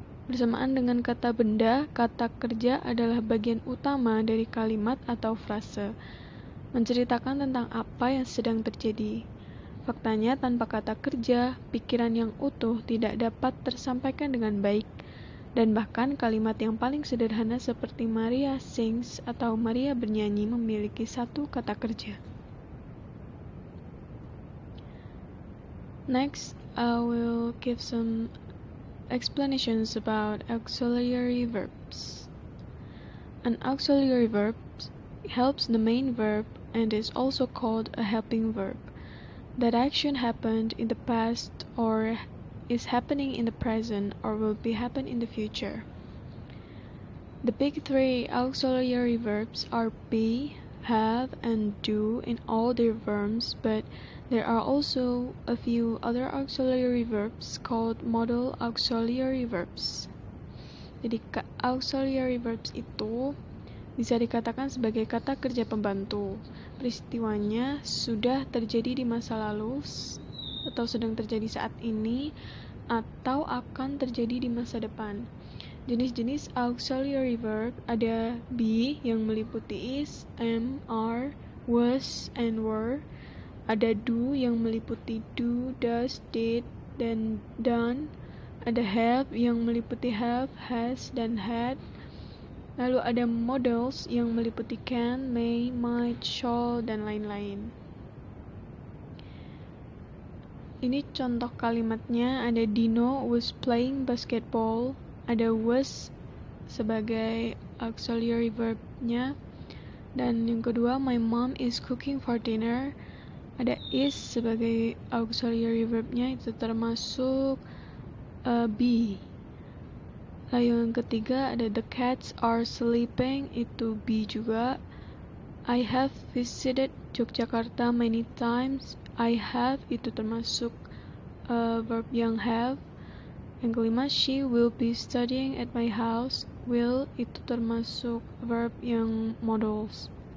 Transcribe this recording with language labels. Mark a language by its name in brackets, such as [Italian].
[Indonesian] Bersamaan dengan kata benda, kata kerja adalah bagian utama dari kalimat atau frase, menceritakan tentang apa yang sedang terjadi. Faktanya, tanpa kata kerja, pikiran yang utuh tidak dapat tersampaikan dengan baik, dan bahkan kalimat yang paling sederhana seperti [English] Maria sings [Indonesian] atau Maria bernyanyi memiliki satu kata kerja. [English] Next, I will give some explanations about auxiliary verbs. An auxiliary verb helps the main verb and is also called a helping verb. That action happened in the past or is happening in the present or will be happen in the future. The big three auxiliary verbs are be, have, and do in all their forms, but there are also a few other auxiliary verbs called modal auxiliary verbs. [Indonesian] Jadi auxiliary verbs itu bisa dikatakan sebagai kata kerja pembantu. Peristiwanya sudah terjadi di masa lalu atau sedang terjadi saat ini atau akan terjadi di masa depan. Jenis-jenis auxiliary verb ada be yang meliputi is, am, are, was, and were. Ada do yang meliputi do, does, did, dan done. Ada have yang meliputi have, has, dan had. Lalu ada modals yang meliputi can, may, might, shall, dan lain-lain. Ini contoh kalimatnya, ada Dino [English] was playing basketball. [Indonesian] Ada was sebagai auxiliary verbnya. Dan yang kedua, [English] my mom is cooking for dinner. [Indonesian] Ada is sebagai auxiliary verbnya, itu termasuk be. Lalu yang ketiga ada [English] the cats are sleeping, [Indonesian] itu be juga. [English] I have visited Yogyakarta many times. [Indonesian] I have itu termasuk verb yang have. Yang kelima, [English] she will be studying at my house. [Indonesian] Will itu termasuk verb yang modals.